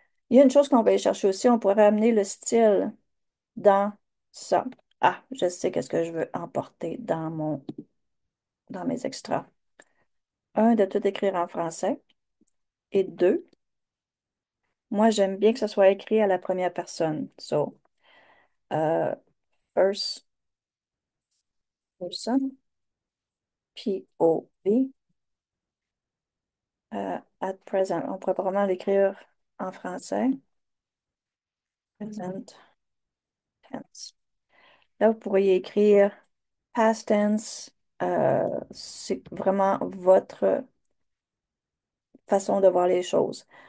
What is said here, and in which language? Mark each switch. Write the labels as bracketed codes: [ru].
[fr] Il y a une chose qu'on va aller chercher aussi. On pourrait amener le style dans ça. Ah, je sais qu'est-ce que je veux emporter dans mes extras. Un, de tout écrire en français. Et deux, moi, j'aime bien que ce soit écrit à la première personne. [en] So, euh, first person, POV, at present. [fr] On pourrait probablement l'écrire en français. Present tense. Là, vous pourriez écrire past tense. C'est vraiment votre façon de voir les choses.